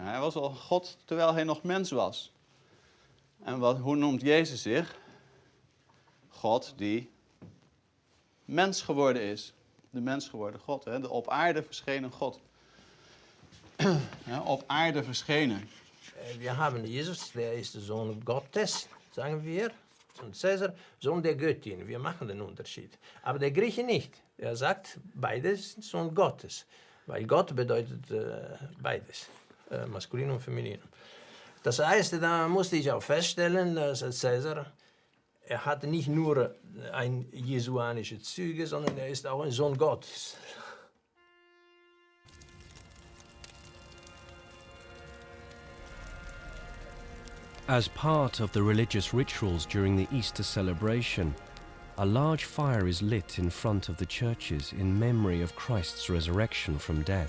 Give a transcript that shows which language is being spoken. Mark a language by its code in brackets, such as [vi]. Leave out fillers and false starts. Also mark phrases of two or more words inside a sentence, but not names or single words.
[nl] Hij was al God terwijl hij nog mens was. En hoe noemt Jezus zich? God die mens geworden is. De mens geworden God, hè? De op aarde verschenen God. Ja, op aarde verschenen. [de] Wir haben Jesus, der ist der Sohn Gottes, sagen wir. Und Caesar, Sohn der Göttin. Wir machen den Unterschied. Aber der Grieche nicht. Er sagt, beides sind Sohn Gottes. Weil Gott bedeutet beides, maskulin und feminin. Das heißt, da musste ich auch feststellen, dass Caesar, er hatte nicht nur ein jesuanische Züge, sondern er ist auch ein Sohn Gottes. [en] As part of the religious rituals during the Easter celebration, a large fire is lit in front of the churches in memory of Christ's resurrection from death.